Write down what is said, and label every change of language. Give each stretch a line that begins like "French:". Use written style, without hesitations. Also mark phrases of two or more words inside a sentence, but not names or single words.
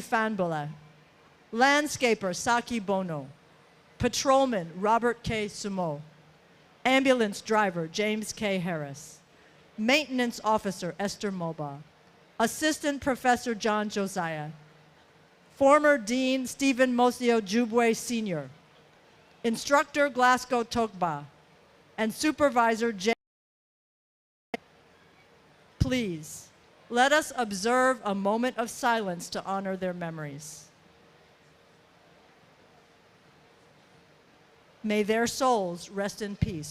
English: Fanbala. Landscaper Saki Bono. Patrolman Robert K. Sumo. Ambulance driver James K. Harris. Maintenance officer Esther Moba. Assistant Professor John Josiah. Former Dean Stephen Mosio Jubwe Sr. Instructor Glasgow Tokba. And Supervisor J. Please, let us observe a moment of silence to honor their memories. May their souls rest in peace.